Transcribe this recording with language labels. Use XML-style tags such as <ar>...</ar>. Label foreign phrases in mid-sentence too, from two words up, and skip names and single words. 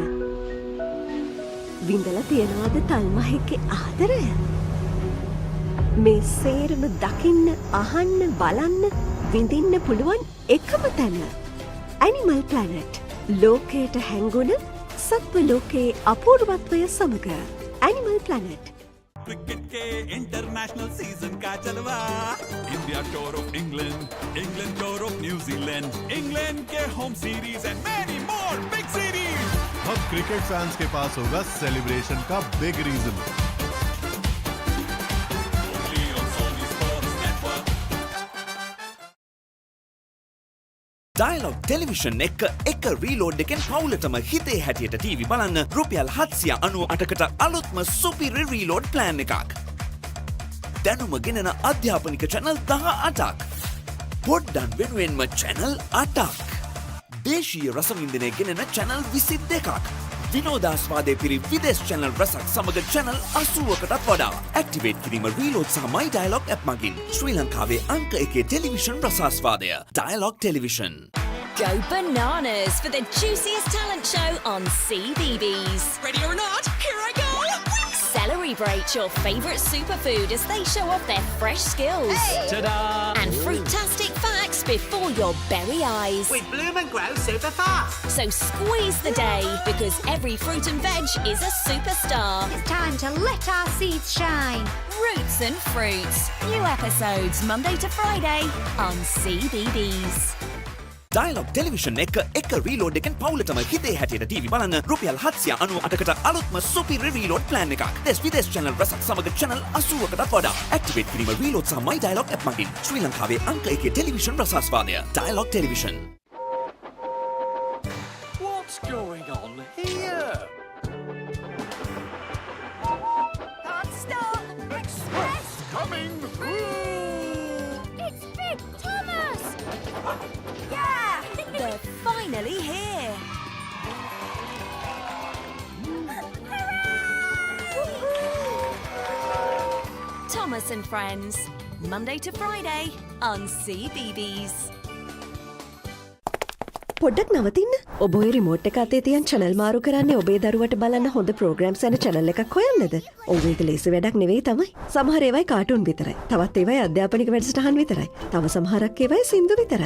<si>විඳලා තියෙනවද තල්මහෙක්ගේ ආදරය? මේ සේරම දකින්න, අහන්න, බලන්න, විඳින්න පුළුවන් එකම තැන. Animal Planet. ලෝකයට හැංගුණ සත්ව ලෝකයේ අපූර්වත්වය සමග. Animal Planet.</si> <hi>क्रिकेट के</hi> <en>international season</en> <hi>का जलवा</hi> <en>India tour of England England tour of New Zealand</en> <hi>इंग्लैंड के</hi> <en>home series and many more big series.</en> <hi>अब</hi> <en>cricket fans</en> <hi>के पास होगा सेलिब्रेशन का</hi> <en>big reason.</en> <si>Dialog television එක රීලෝඩ් එකෙන් පවුලටම හිතේ හැටියට TV බලන්න රුපියල් 798කට අලුත්ම සුපිරි</si> <en>reload plan</en> <si>එකක්. දැනුම ගෙනෙන අධ්‍යාපනික channel 18ක්. පොඩ්ඩන් වෙනුවෙන්ම channel 8ක්. දේශීය රසවින්දනය ගෙනෙන channel 22ක්. විනෝදාස්වාදය පිරි විදේශ channel රසක් සමග channel 80කටත් වඩා. ඇක්ටිවේට් කිරීම රීලෝඩ් සහ My Dialog app මගින් ශ්‍රී ලංකාවේ අංක 1 ටෙලිවිෂන් රසාස්වාදය. Dialog Television.</si> <en>Go bananas for the juiciest talent show on CDBs. Ready or not, here I go! Celebrate your favourite superfood as they show off their fresh skills. Ta-da! And fruitastic facts before your very eyes. We bloom and grow super fast. So squeeze the day because every fruit and veg is a superstar. It's time to let our seeds shine. Roots and Fruits. New episodes Monday to Friday on CDBs.</en> <si>Dialog television එක රීලෝඩ් එකෙන් පවුලටම හිතේ හැටියට TV බලන්න රුපියල් 798කට අලුත්ම සුපිරි</si> <en>reload plan</en> <si>එකක්. දෙස් විදේශ channel රසක් සමග channel 80කටත් වඩා. ඇක්ටිවේට් කිරීම රීලෝඩ් සහ My Dialog app මගින් ශ්‍රී ලංකාවේ අංක 1 ටෙලිවිෂන් රසාස්වාදය. Dialog Television.</si> <en>What's going on here? Stop! Express! Coming through! It's Big Thomas! They're finally here. Thomas and Friends, Monday to Friday on CBBS.</en> <si>පොඩ්ඩක් නවතින්න. ඔබ ඔය රිමෝට් එක අතේ තියන් channel මාරු කරන්නේ ඔබේ දරුවට බලන්න හොඳ programs යන channel එකක් හොයන්නද? ඔව් ඒක ලේසි වැඩක් නෙවෙයි තමයි. සමහර ඒවායි කාටුන් විතරයි. තවත් ඒවායි අධ්‍යාපනික වැඩසටහන් විතරයි. තව සමහරක් ඒවායි සින්දු විතරයි.</si>